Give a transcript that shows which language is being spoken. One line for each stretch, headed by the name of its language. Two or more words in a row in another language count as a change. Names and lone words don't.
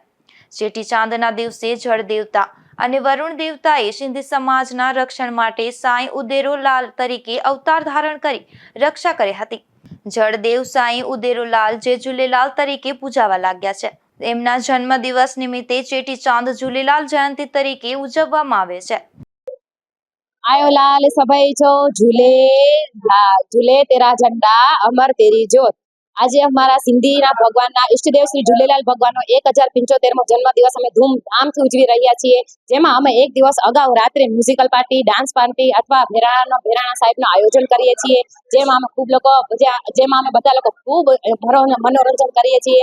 Gujarati: ચેટીચાંદના દિવસે જળ દેવતા અને વરુણ દેવતાએ સિંધી સમાજના રક્ષણ માટે સાંઈ ઉદેરોલાલ તરીકે અવતાર ધારણ કરી રક્ષા કરી હતી. જળદેવ સાંઈ ઉદેરોલાલ જે ઝૂલેલાલ તરીકે પૂજાવા લાગ્યા છે. એમના જન્મ દિવસ નિમિત્તે ચેટીચાંદ ઝૂલેલાલ જયંતિ તરીકે ઉજવવામાં આવે છે.
Sindhi: आयो लाल सभई जो झूले झूले
Hindi: तेरा झंडा अमर तेरी जोत.
Gujarati: આજે અમારા સિંધીના ભગવાનના ઈષ્ટદેવ શ્રી ઝૂલેલાલ ભગવાનનો 1075મો જન્મ દિવસ અમે ધૂમધામથી ઉજવી રહ્યા છીએ, જેમાં અમે એક દિવસ અગાઉ રાત્રે મ્યુઝિકલ પાર્ટી, ડાન્સ પાર્ટી અથવા ભેરાણા સાહેબનું આયોજન કરીએ છીએ, જેમાં અમે બધા લોકો ખૂબ મનોરંજન કરીએ છીએ.